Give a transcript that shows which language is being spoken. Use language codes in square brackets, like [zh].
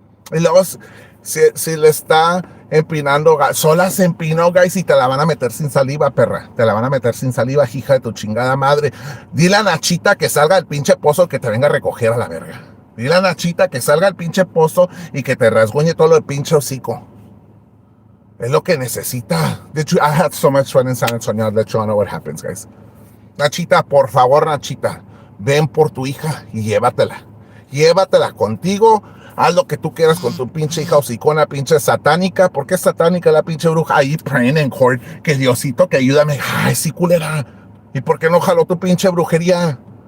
[es] Y luego, si le está empinando, sola se empinó, guys, y te la van a meter sin saliva, perra. Te la van a meter sin saliva, hija de tu chingada madre. Dile a Nachita que salga del pinche pozo, que te venga a recoger a la verga. Dile a Nachita que salga del pinche pozo y que te rasguñe todo el pinche hocico. Es lo que necesita. [en] I had so much fun in San Antonio. I'll let you know what happens, guys. [es] Nachita, por favor, Nachita, ven por tu hija y llévatela. Llévatela contigo. Haz lo que tú quieras con tu pinche hija hocicona, pinche satánica. ¿Por qué es satánica la pinche bruja? Ahí [en] praying in court. [es] Que Diosito, que ayúdame. Ay, sí, culera. ¿Y por qué no jaló tu pinche brujería?